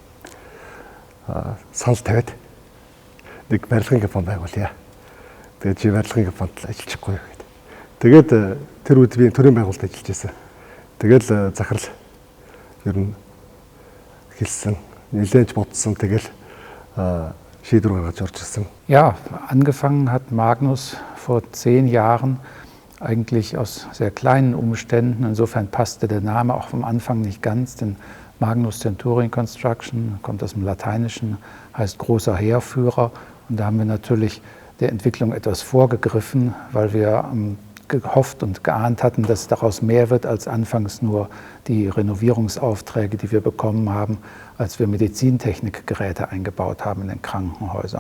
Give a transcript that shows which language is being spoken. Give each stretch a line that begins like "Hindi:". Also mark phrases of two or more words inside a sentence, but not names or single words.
Mongolian: Санал тавиад нэг барилгын компани байгуулъя. Тэгээд чи барилгын компанид ажиллахгүй юу гэдэг. Тэгээд тэр үед би төрийн байгууллагад ажиллаж байсан. Тэгэл захирал ер нь хэлсэн, нэлээд бодсон. Тэгэл шийдвэр гаргаж орж ирсэн.
German: Ja, angefangen hat Magnus vor 10 Jahren eigentlich aus sehr kleinen Umständen. Insofern passte der Name auch vom Anfang nicht ganz, denn Magnus Centurion Construction kommt aus dem Lateinischen, heißt großer Heerführer. Und da haben wir natürlich der Entwicklung etwas vorgegriffen, weil wir gehofft und geahnt hatten, dass daraus mehr wird als anfangs nur die Renovierungsaufträge, die wir bekommen haben, als wir Medizintechnikgeräte eingebaut haben in den Krankenhäusern.